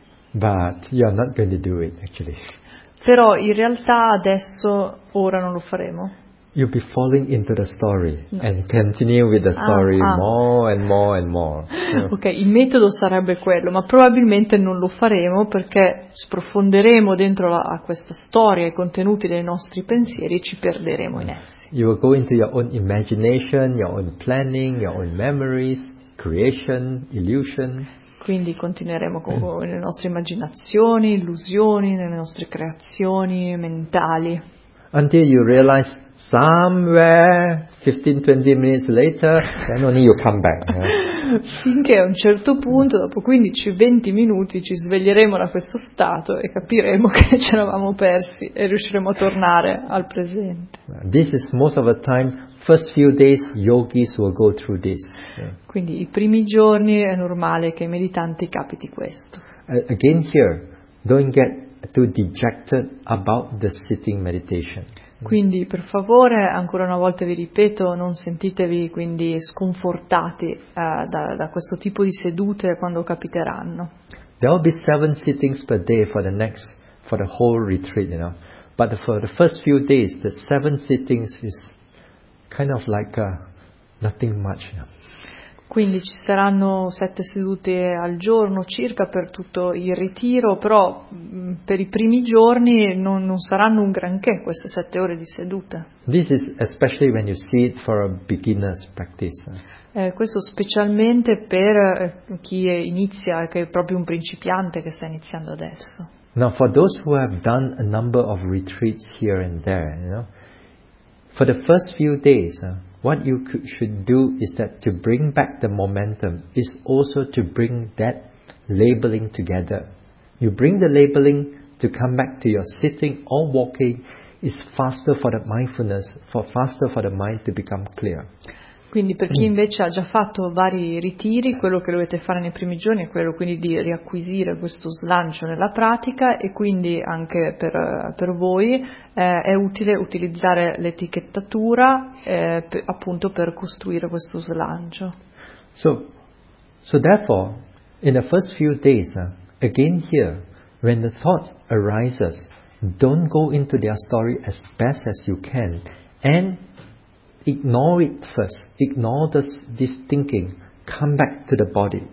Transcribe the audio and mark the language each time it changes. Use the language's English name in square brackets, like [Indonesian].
[English] But you are not going to do it actually. [Italian] Però in realtà adesso ora non lo faremo. [English] You'll be falling into the story and continue with the story more and more. Yeah. [Italian] Ok, il metodo sarebbe quello, ma probabilmente non lo faremo perché sprofonderemo dentro a questa storia, i contenuti dei nostri pensieri e ci perderemo in essi. [English] You will go into your own imagination, your own planning, your own memories, creation, illusion. [Italian] Quindi continueremo con le nostre immaginazioni, illusioni, nelle nostre creazioni mentali. [English] Until you realize somewhere 15-20 minutes later, then only you come back. Yeah. [Italian] Finché a un certo punto, dopo 15-20 minuti, ci sveglieremo da questo stato e capiremo che ci eravamo persi e riusciremo a tornare al presente. [English] This is most of the time, first few days, yogis will go through this. Yeah. [Italian] Quindi i primi giorni è normale che ai meditanti capiti questo. [English] Again here, don't get too dejected about the sitting meditation. [Italian] Quindi, per favore, ancora una volta vi ripeto, non sentitevi quindi sconfortati da questo tipo di sedute quando capiteranno. [English] There will be 7 sittings per day for the whole retreat, you know. But for the first few days, the 7 sittings is kind of like nothing much, you know. [Italian] Quindi ci saranno 7 sedute al giorno circa per tutto il ritiro, però per i primi giorni non saranno un granché queste 7 ore di sedute. [English] This is especially when you see it for a beginner's practice. [Italian] Questo specialmente per chi inizia, che è proprio un principiante che sta iniziando adesso. [English] Now for those who have done a number of retreats here and there, you know, for the first few days, what you should do is that to bring back the momentum is also to bring that labeling together. You bring the labeling to come back to your sitting or walking is faster for the mindfulness, faster for the mind to become clear. [Italian] Quindi per chi invece ha già fatto vari ritiri, quello che dovete fare nei primi giorni è quello quindi di riacquisire questo slancio nella pratica e quindi anche per voi è utile utilizzare l'etichettatura appunto per costruire questo slancio. [English] So therefore, in the first few days, again here, when the thought arises, don't go into their story as best as you can and ignore it first. Ignore this thinking. Come back to the body.